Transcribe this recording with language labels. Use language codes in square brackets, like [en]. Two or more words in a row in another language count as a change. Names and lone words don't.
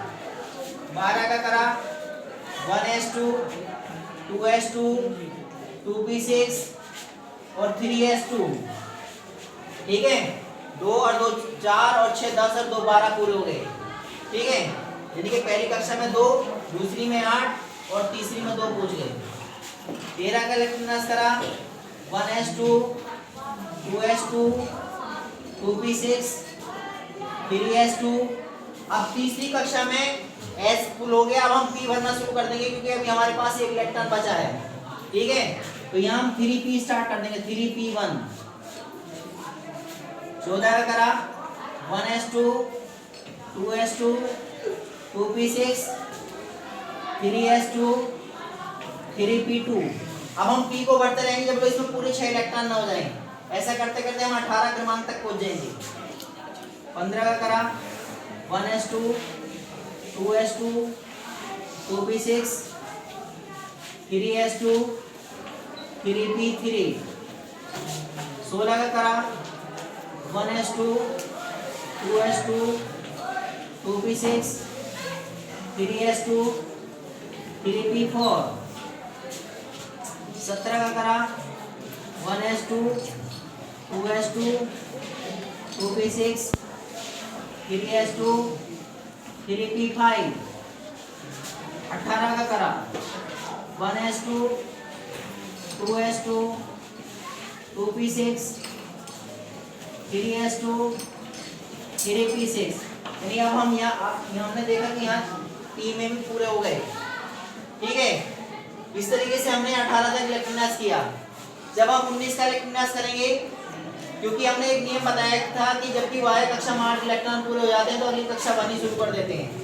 [hi] 12 का करा 1s2 2s2 2p6 और 3s2, ठीक है। 2 और 2 4 और 6 10 और 2 12 पूरे हो गए, ठीक है, यानी कि पहली कक्षा में 2, दूसरी में 8 और तीसरी में 2 पूछ गए। 13 का इलेक्ट्रॉन विन्यास करा 1s2 2s2 2p6 3s2। अब तीसरी कक्षा में s फुल हो गया, अब हम p भरना शुरू कर देंगे, क्योंकि अभी हमारे पास एक इलेक्ट्रॉन बचा है, ठीक है। तो यहाँ हम 3p स्टार्ट कर देंगे 3p1। 14 का करा 1s2 2s2 2p6 3s2 3p2। अब हम p को बढ़ते रहेंगे जब इसमें पूरे 6 इलेक्ट्रॉन ना हो जाएं, ऐसा करते करते हम 18 क्रमांक तक पहुंच जाएंगे। 15 का करा 1s2 2s2 2p6 3s2 3p3। 16 का करा 1s2 2s2 2p6 3s2 3p4। 17 का करा 1s2 2s2 2p6 3s2 3p5। 18 का करा 1s2 2s2 2p6 3s2 3p6। यानी अब हम यहाँ हमने देखा कि यहाँ P में भी पूरे हो गए। ठीक है, इस तरीके से हमने 18 तक इलेक्ट्रॉन विन्यास किया। जब हम 19 का इलेक्ट्रॉन विन्यास करेंगे, क्योंकि हमने एक नियम बताया था कि जब भी y कक्षा में 8 इलेक्ट्रॉन पूरे हो जाते हैं तो अगली कक्षा बननी शुरू कर देते हैं।